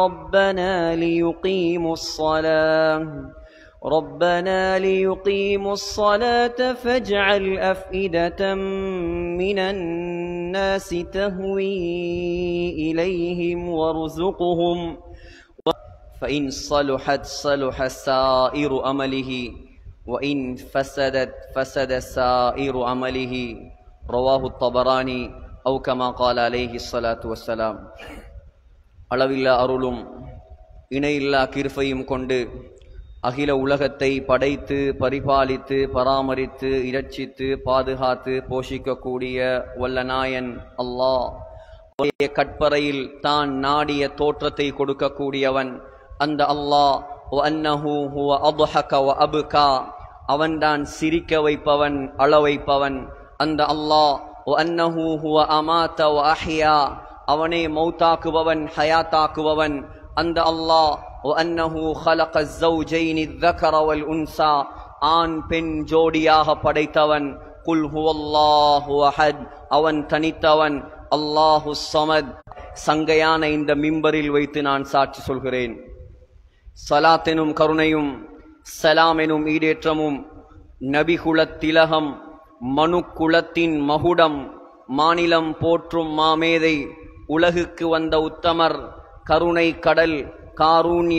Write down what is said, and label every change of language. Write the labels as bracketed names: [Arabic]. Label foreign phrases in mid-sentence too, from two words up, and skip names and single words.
[Arabic] ربنا ليقيموا الصلاة فاجعل أفئدة من الناس تهوي إليهم وارزقهم، فإن صلحت صلح سائر أمله وإن فسدت فسد سائر عمله. رواه الطبراني أو كما قال عليه الصلاة والسلام. [Tamil] அளவில்லா அருளும் இணையில்லா கிருபையும் கொண்டு அகில உலகத்தை படைத்து பரிபாலித்து பராமரித்து இரட்சித்து பாதுகாத்து போஷிக்கக்கூடிய வல்லநாயன் அல்லாஹ் கட்பறையில் தான் நாடிய தோற்றத்தை கொடுக்கக்கூடியவன் அந்த அல்லாஹ் [Arabic] وأنه هو أضحك وأبكى, [Tamil] அவன்தான் சிரிக்க வைப்பவன் அழ வைப்பவன் அந்த அல்லாஹ். [Arabic] وأنه هو أمات وأحيا, [Tamil] அவனே மௌத்தாக்குபவன் ஹயாத்தாக்குபவன் அந்த அல்லாஹ். [Arabic] வஅன்னஹு خلق الزوجين الذكر والانثى, [Tamil] ஆண் பெண் ஜோடியாக படைத்தவன். [Arabic] قل هو الله أحد, [Tamil] அவன் தனித்தவன். [Arabic] الله الصمد, [Tamil] சங்கையான இந்த மிம்பரில் வைத்து நான் சாட்சி சொல்கிறேன். சலாத் எனும் கருணையும் சலாம் எனும் ஈடேற்றமும் நபிகுலத் திலகம் மனுக்குலத்தின் மகுடம் மாநிலம் போற்றும் மாமேதை உலகுக்கு வந்த உத்தமர் கருணை கடல் காரூண்ய